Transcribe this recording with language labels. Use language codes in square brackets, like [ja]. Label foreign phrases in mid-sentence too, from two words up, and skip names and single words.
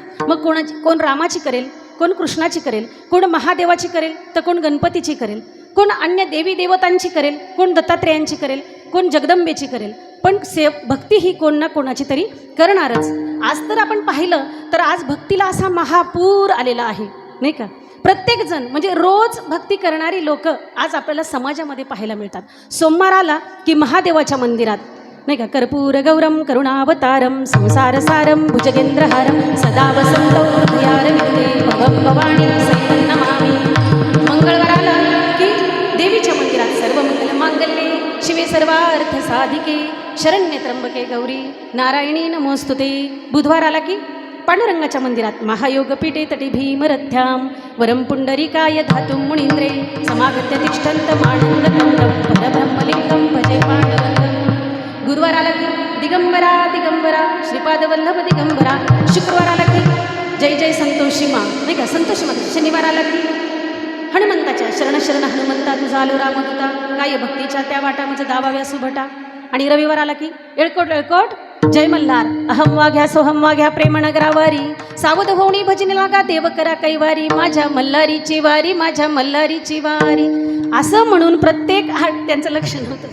[mr] मग कोण रामाची करेल, कोण कृष्णाची करेल, कोण महादेवाची करेल, तर कोण गणपतीची करेल, कोण अन्य देवी देवतांची करेल, कोण दत्तात्रेयांची करेल, कोण जगदंबेची करेल, पण भक्ती ही कोण ना कोणाची तरी करणारच. आज तर आपण पाहिलं तर आज भक्तीला असा महापूर आलेला आहे, नाही का? प्रत्येकजण म्हणजे रोज भक्ती करणारी लोक आज आपल्याला समाजामध्ये पाहायला मिळतात. सोमवार आला की महादेवाच्या मंदिरात, नाही का, [sa] कर्पूर गौरम करुणावतारम संसारसारम भुजगेंद्रहारम सदा वसंतो हृदयारविंदे भवं भवानी सहितं नमामि. [mr] मंगळवाराला की देवीच्या मंदिरात [sa] सर्व मंगल मांगल्ये शिवे सर्वार्थ साधिके शरण्ये त्र्यंबके गौरी नारायणी नमोस्तुते. [mr] बुधवाराला की पांडुरंगाच्या मंदिरात [sa] महायोगपीठे तटी भीमरथ्याम वरम पुंडरीकाय धातुं मुनींद्रे समागत्य तिष्ठन्त मानन्दकन्दं परब्रह्मलिंगं भजे पांडुरंगं. [mr] गुरुवाराला की दिगंबरा दिगंबरा श्रीपादवल्लभ दिगंबरा. शुक्रवाराला की जय जय संतोषी मा, नाही का, संतोषी मा. शनिवाराला की हनुमंताच्या शरण शरण हनुमंता तुझा आलो रामदूता, काय भक्तीच्या त्या वाटा म्हणजे दावाव्या सुभटा. आणि रविवाराला की येळकोट येळकोट जय मल्हार. अहम वाघ्या सोहम वाघ्या प्रेम नगरावारी, सावध होणी भजनी लागा देव करा कैवारी, माझ्या मल्हारीची वारी, माझ्या मल्हारीची वारी. असं म्हणून प्रत्येक त्यांचं लक्ष नव्हतं.